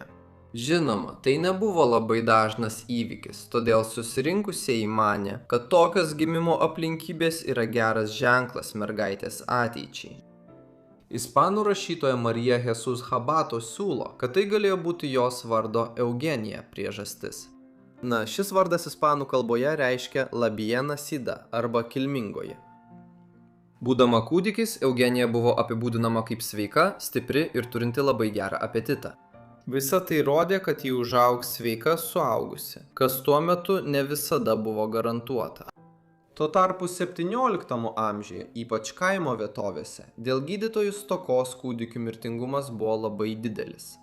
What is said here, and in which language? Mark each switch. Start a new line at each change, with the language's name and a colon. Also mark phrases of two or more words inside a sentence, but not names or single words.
Lithuanian: Žinoma, tai nebuvo labai dažnas įvykis, todėl susirinkusieji manė, kad tokios gimimo aplinkybės yra geras ženklas mergaitės ateičiai. Ispanų rašytoja Marija Jesús Habato siūlo, kad tai galėjo būti jos vardo Eugenija priežastis. Šis vardas ispanų kalboje reiškia
Spanish: la bien nacida
Lithuanian: arba kilmingoji. Būdama kūdikis, Eugenija buvo apibūdinama kaip sveika, stipri ir turinti labai gerą apetitą. Visa tai rodė, kad ji užaugs sveika suaugusi, kas tuo metu ne visada buvo garantuota. Tuo tarpu 17 amžiuje, ypač kaimo vietovėse, dėl gydytojų stokos kūdikių mirtingumas buvo labai didelis.